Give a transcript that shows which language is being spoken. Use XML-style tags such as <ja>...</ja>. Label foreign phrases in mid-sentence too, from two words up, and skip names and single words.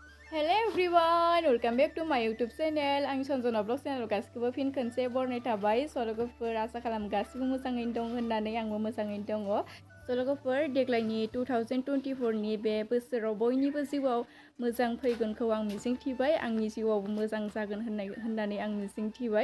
<en>Hello everyone, welcome back to my YouTube channel.</en> <brx>आं सनजना ब्लग चेनेल गासिखौबो फिन खनसे बरनाय थाबाय। लोगोफोर आसा खालाम गासिबो मोजाङैनो दं होननानै आंबो मोजाङैनो दङ। लोगोफोर देग्लायनि 2024 नि बे बोसोराव बयनिबो जिउआव मोजां फैगोनखौ आं मिजिंथिबाय। आंनि जिउआवबो मोजां जागोन होननानै आं मिजिंथिबाय।</brx>